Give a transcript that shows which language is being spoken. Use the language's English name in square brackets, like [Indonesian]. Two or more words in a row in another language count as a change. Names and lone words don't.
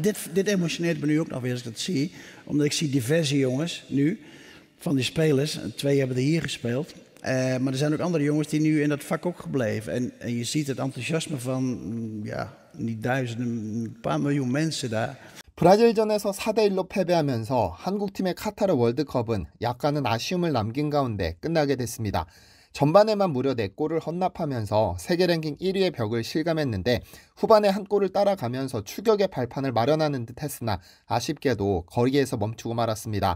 [Dutch] Ja, dit emotioneert me nu ook nog weer als ik dat zie. Omdat ik zie diverse jongens nu, van die spelers. 2 hebben er hier gespeeld. Maar er zijn ook andere jongens die nu in dat vak ook gebleven. En je ziet het enthousiasme van, niet duizenden, een paar miljoen mensen daar. [Korean] 브라질전에서 4대1로 패배하면서 한국팀의 카타르 월드컵은 약간은 아쉬움을 남긴 가운데 끝나게 됐습니다. 전반에만 무려 4골을 헌납하면서 세계 랭킹 1위의 벽을 실감했는데 후반에 한 골을 따라가면서 추격의 발판을 마련하는 듯 했으나 아쉽게도 거리에서 멈추고 말았습니다.